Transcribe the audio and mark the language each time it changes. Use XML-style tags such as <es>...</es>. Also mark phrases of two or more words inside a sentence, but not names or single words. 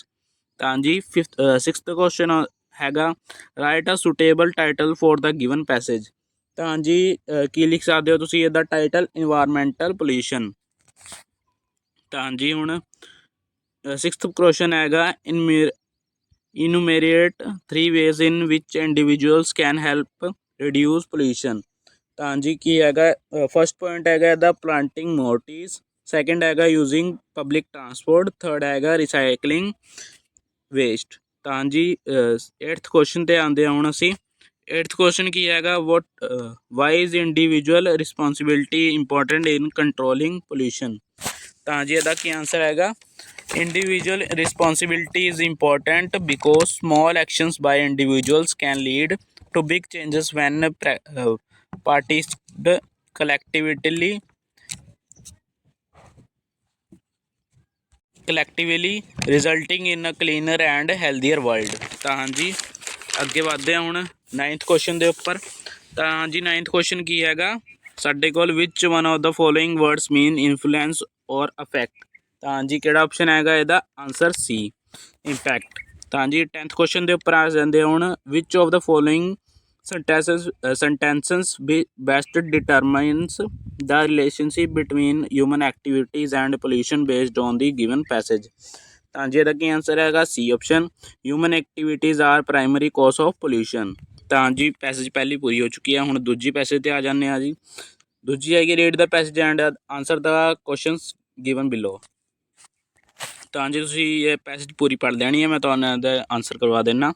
<pa>ਤਾਂ ਹਾਂਜੀ</pa> <en>sixth question ਹੈਗਾ, write a suitable title for the given passage.</en> <pa>ਤਾਂ ਹਾਂਜੀ ਕੀ ਲਿਖ ਸਕਦੇ ਹੋ ਤੁਸੀਂ ਇਹਦਾ ਟਾਈਟਲ,</pa> <en>environmental pollution.</en> <pa>ਤਾਂ ਹਾਂਜੀ ਹੁਣ</pa> <en>sixth question ਹੈਗਾ, ਇਨੂਮੇਰੇਟ 3 ways in which individuals can help reduce pollution।</en> <pa>ਤਾਂ ਹਾਂਜੀ ਕੀ ਹੈਗਾ,</pa> <en>first point</en> <pa>ਹੈਗਾ ਇਹਦਾ</pa> <en>planting more trees, second ਹੈਗਾ using public transport, third ਹੈਗਾ recycling waste.</en> <pa>ਤਾਂ ਹਾਂਜੀ 8th ਕੁਐਸਚਨ 'ਤੇ ਆਉਂਦੇ ਹੁਣ ਅਸੀਂ।</pa> <en>8th ਕੁਐਸਚਨ</en> <pa>ਕੀ ਹੈਗਾ,</pa> <en>why is individual responsibility important in controlling pollution.</en> <pa>ਤਾਂ ਜੀ ਇਹਦਾ ਕੀ ਆਂਸਰ ਹੈਗਾ,</pa> <en>individual responsibility is important because small actions by individuals can lead to big changes when practiced collectively resulting in a cleaner and healthier world।</en> <pa>ਤਾਂ ਹਾਂਜੀ ਅੱਗੇ ਵਧਦੇ ਹਾਂ ਹੁਣ 9th ਕੁਐਸਚਨ ਦੇ ਉੱਪਰ। ਤਾਂ ਹਾਂਜੀ 9th ਕੁਐਸਚਨ ਕੀ ਹੈਗਾ ਸਾਡੇ ਕੋਲ,</pa> <en>which one of the following words mean influence or affect.</en> <pa>ਤਾਂ ਹਾਂਜੀ ਕਿਹੜਾ ਆਪਸ਼ਨ ਹੈਗਾ ਇਹਦਾ ਆਂਸਰ ਸੀ, ਇੰਪੈਕਟ। ਤਾਂ ਹਾਂਜੀ 10th ਕੁਐਸਚਨ ਦੇ ਉੱਪਰ ਆ ਜਾਂਦੇ ਹੁਣ,</pa> <en>which of the following sentences best determines the relationship between human activities and pollution based on the given passage।</en> <pa>ਤਾਂ ਜੀ ਇਹਦਾ ਕੀ ਆਂਸਰ ਹੈਗਾ,</pa> <en>C option, human activities are primary cause of pollution.</en> <pa>ਤਾਂ ਜੀ ਪੈਸੇਜ ਪਹਿਲੀ ਪੂਰੀ ਹੋ ਚੁੱਕੀ ਹੈ, ਹੁਣ ਦੂਜੀ ਪੈਸੇਜ 'ਤੇ ਆ ਜਾਂਦੇ ਹਾਂ ਜੀ। ਦੂਜੀ ਹੈਗੀ,</pa> <en>read the passage and answer the questions given below.</en> <pa>ਤਾਂ ਜੀ ਤੁਸੀਂ ਇਹ ਪੈਸੇਜ ਪੂਰੀ ਪੜ੍ਹ ਲੈਣੀ ਹੈ, ਮੈਂ ਤੁਹਾਨੂੰ ਇਹਦਾ ਆਂਸਰ ਕਰਵਾ ਦੇਣਾ।</pa>